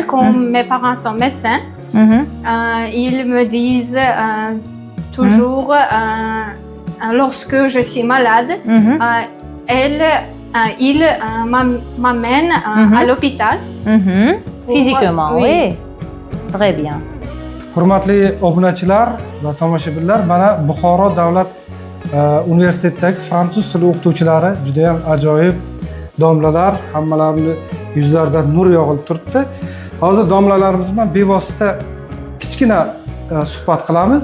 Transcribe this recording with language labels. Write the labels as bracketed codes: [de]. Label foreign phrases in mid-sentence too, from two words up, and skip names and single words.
[fr] Quand mes parents sont médecins, ils me disent toujours, lorsque je suis malade, ils m'amènent à l'hôpital. Physiquement, oui. Très bien. [uz] Hurmatli obunachilar va tomoshabinlar, mana Buxoro davlat universitetidagi fransuz tili o'qituvchilari juda ham ajoyib domlalar, hammalarini yuzlaridan nur yog'ilib turibdi. Hozir domlalarimiz bilan bevosita kichkina suhbat qilamiz.